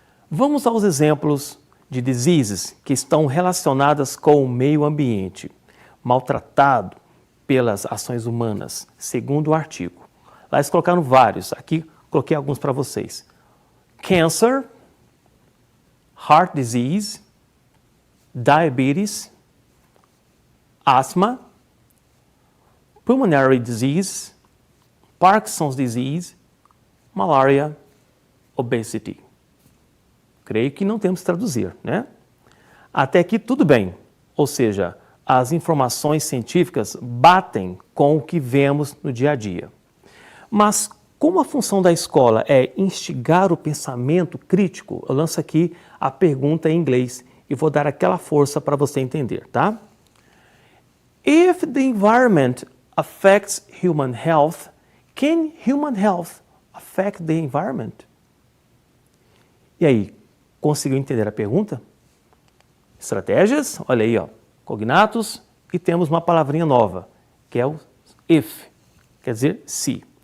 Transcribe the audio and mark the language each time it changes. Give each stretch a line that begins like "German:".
Portuguese: Vamos aos exemplos de diseases que estão relacionadas com o meio ambiente, maltratado pelas ações humanas, segundo o artigo. Lá eles colocaram vários, aqui coloquei alguns para vocês.
English: Cancer, heart disease, diabetes, asthma, pulmonary disease, Parkinson's disease, malaria, obesity.
Portuguese: Creio que não temos que traduzir, né? Até aqui tudo bem, ou seja, as informações científicas batem com o que vemos no dia a dia. Mas como a função da escola é instigar o pensamento crítico, eu lanço aqui a pergunta em inglês e vou dar aquela força para você entender, tá?
English: If the environment affects human health, can human health affect the environment?
Portuguese: E aí, conseguiu entender a pergunta? Estratégias, olha aí, ó, cognatos, e temos uma palavrinha nova, que é o if, quer dizer se.